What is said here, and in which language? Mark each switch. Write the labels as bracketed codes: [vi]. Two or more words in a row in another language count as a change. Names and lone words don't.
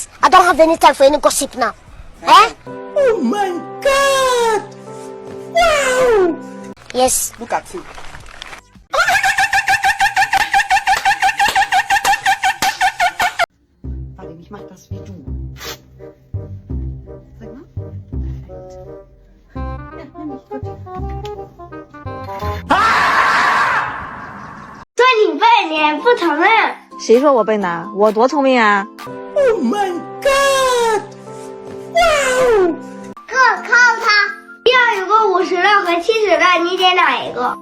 [en] don't have any time for any gossip now. Eh? Oh my God! Wow! Yes. Look at him. [de] Warte, ich mach das wie du. Sag mal. Perfekt. Ja, nimm mich gut. [zh] 说你笨，你不承认。谁说我笨的？我多聪明啊！ [en] Oh my God! Wow! [zh] 哥，靠他！要有个50的和70的，你点哪一个？